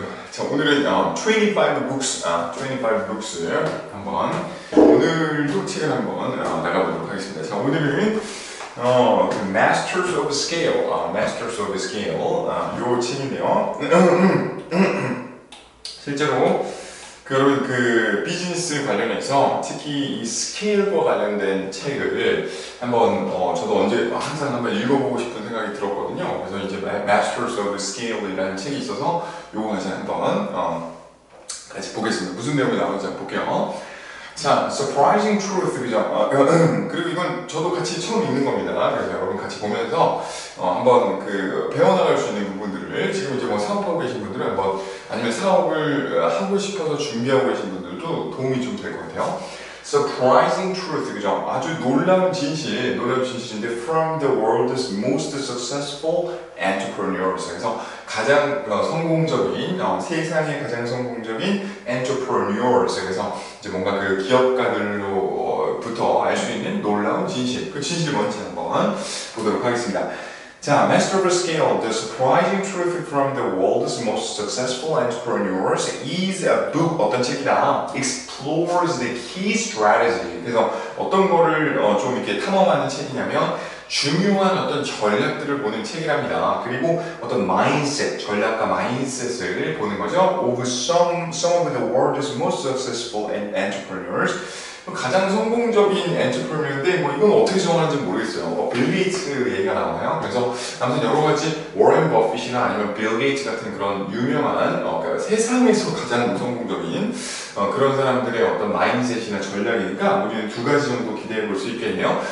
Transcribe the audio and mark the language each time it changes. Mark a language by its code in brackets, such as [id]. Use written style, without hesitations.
[ko] 자, 오늘은 [en] 25 books, 25 books [ko] 한번 오늘도 책을 한번 나가보도록 하겠습니다. 자, 오늘은 그 Masters of Scale, Masters of Scale 요 책인데요. 실제로 여러분 그 비즈니스 관련해서 특히 이 스케일과 관련된 책을 한번 저도 항상 한번 읽어보고 싶은 생각이 들었거든요. 그래서 이제 Masters of Scale이라는 책이 있어서 요거 같이 한번 같이 보겠습니다. 무슨 내용이 나오는지 한번 볼게요. 자, Surprising Truth, 그죠? 그리고 이건 저도 같이 처음 읽는 겁니다. 그래서 여러분 같이 보면서 한번 그 배워나갈 수 있는 부분들을 지금 이제 뭐 사업하고 계신 분들은 한번 아니면 사업을 하고 싶어서 준비하고 계신 분들도 도움이 좀 될 것 같아요. [en] Surprising Truth, [ko] 그죠? 아주 놀라운 진실인데 [en] From the world's most successful entrepreneurs. [ko] 그래서 가장 성공적인, 세상의 가장 성공적인 entrepreneurs. 그래서 이제 뭔가 그 기업가들로부터 알 수 있는 놀라운 진실. 그 진실이 뭔지 한번 보도록 하겠습니다. [en] 자, Master of Scale, The Surprising Truth from the World's Most Successful Entrepreneurs is a book. [ko] 어떤 책이다? [en] Explores the key strategy. [ko] 그래서 어떤 거를 좀 이렇게 탐험하는 책이냐면 중요한 어떤 전략들을 보는 책이랍니다. 그리고 어떤 mindset, 전략과 mindset을 보는 거죠. [en] Of some of the world's most successful entrepreneurs. [ko] 가장 성공적인 엔터프레너인데 뭐 이건 어떻게 정하는지 모르겠어요. 빌 게이츠 얘기가 나와요. 그래서 아무튼 여러 가지 워렌 버핏이나 아니면 빌 게이츠 같은 그런 유명한 그러니까 세상에서 가장 성공적인 그런 사람들의 어떤 마인드셋이나 전략이니까 우리는 두 가지 정도 기대해 볼 수 있겠네요.